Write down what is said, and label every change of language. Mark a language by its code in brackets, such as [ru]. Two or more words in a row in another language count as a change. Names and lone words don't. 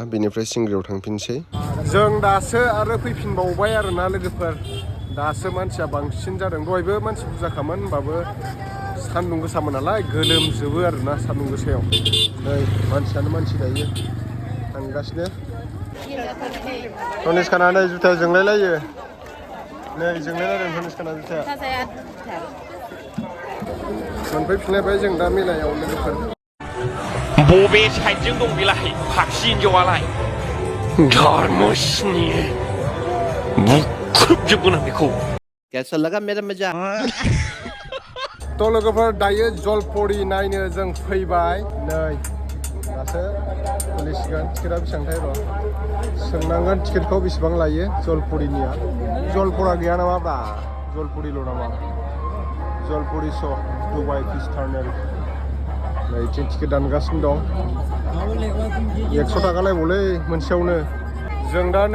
[brx] बेनिफ्राय सिंग्रियाव थांफिनसै जों दासो आरो फैफिनबावबाय आरोना लोगोफोर दासो मानसिया बांसिन जादों दहायबो मानसि बुरजाखामोन होमबाबो सान्दुं गोसामोन नालाय गोलोमजोबो आरोना सान्दुं गोसायाव नै मानसियानो मानसि दायो थांगासिनो तनिष्काना नै जुथाया जोंलायलायो नै जोंलायलायदों तनिष्काना जुथाया मोनफैफिनलायबाय जों दा मेलायाव लोगोफोर बबे साइडजों दं बेलाय फाखसि हिनजावालाय धर्मस्नि बुख्रुबजोबगोन आं बेखौ [hi] कैसा लगा मेरा मजा [brx] तो लोगोफोर दायो जलपरि नायनो जों फैबाय नै दासो खुलिसिगोन टिकेटआ बेसेबांथाय र' सोंनांगोन टिकेटखौ बेसेबां लायो जलपरिनिया जलपरा गैया नामाब्रा जलपरिल' नामा जलपरि स दुबाइ फिस टार्मिनेल नै टिकेट दानगासिनो दं 100 थाखा लायबावलै मोनसेयावनो जों दा नै